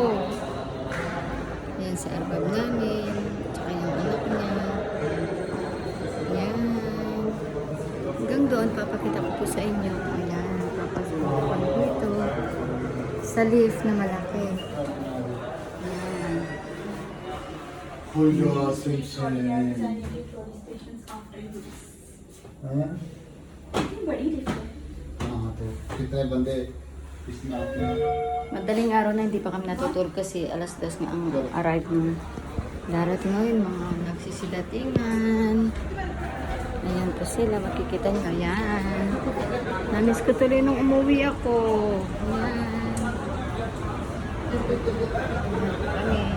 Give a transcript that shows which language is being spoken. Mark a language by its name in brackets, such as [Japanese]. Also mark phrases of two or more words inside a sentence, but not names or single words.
[Filipino] Yan si arbab namin. Tsaka yung anak niya. Yan. Hanggang doon, papakita ko po sa inyo. Ayan, papasok ko pa dito. Sa lift na malaki. Ayan. [Hindi] कितने बंदे इसमें आते हैं? [Filipino] Madaling araw na hindi pa kami natutulog kasi alas 2 nga ang arrive ng darating ngayon, mga nagsisidatingan. Ayan po sila, makikita nyo. Ayan. Namiss ko tuloy nung umuwi ako. Ayan. Kami.